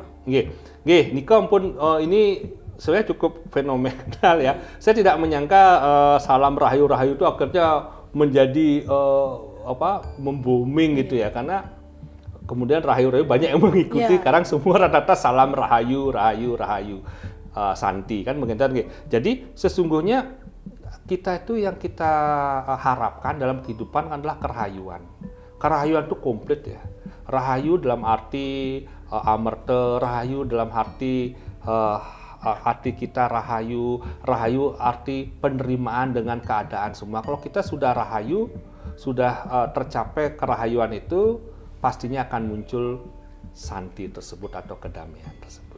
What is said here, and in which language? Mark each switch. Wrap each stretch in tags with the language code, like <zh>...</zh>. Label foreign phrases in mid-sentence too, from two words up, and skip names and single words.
<ban>Nggih, Nika ampun</ban> <id>ini sebenarnya cukup fenomenal ya. Saya tidak menyangka salam rahayu itu akhirnya menjadi membooming gitu ya, karena kemudian rahayu banyak yang mengikuti. Sekarang semua rata-rata salam rahayu Santi kan begitu. Jadi sesungguhnya kita itu yang kita harapkan dalam kehidupan adalah kerahayuan. Kerahayuan itu komplit ya. Rahayu dalam arti amerta, rahayu dalam arti hati kita rahayu arti penerimaan dengan keadaan semua. Kalau kita sudah rahayu, sudah tercapai kerahayuan itu, pastinya akan muncul santi tersebut atau kedamaian tersebut.</id>